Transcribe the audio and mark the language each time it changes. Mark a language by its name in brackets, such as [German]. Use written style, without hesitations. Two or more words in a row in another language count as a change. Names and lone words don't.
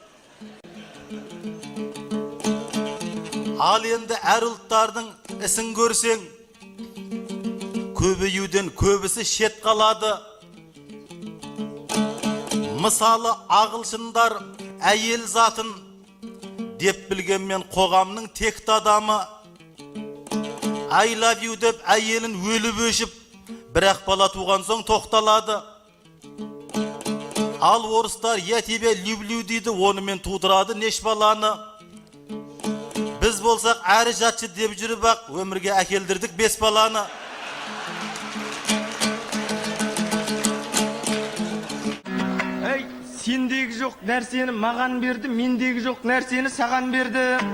[Kazakh] Ал енді әр ұлттардың ісін көрсең, көбеюден көбісі шет қалады. Мысалы ағылшындар әйел затын деп білгенмен қоғамның текті адамы. [English] I love you [Kazakh] деп әйелін өліп өшіп, бірақ бала туған соң тоқталады. Ал орыстар [Russian] я тебе люблю [Kazakh] дейді, онымен тудырады неш баланы. Біз болсақ әрі жатшы деп жүріп ақ, өмірге әкелдірдік 5 баланы. Ей, сендегі жоқ нәрсені маған берді, мендегі жоқ нәрсені саған берді.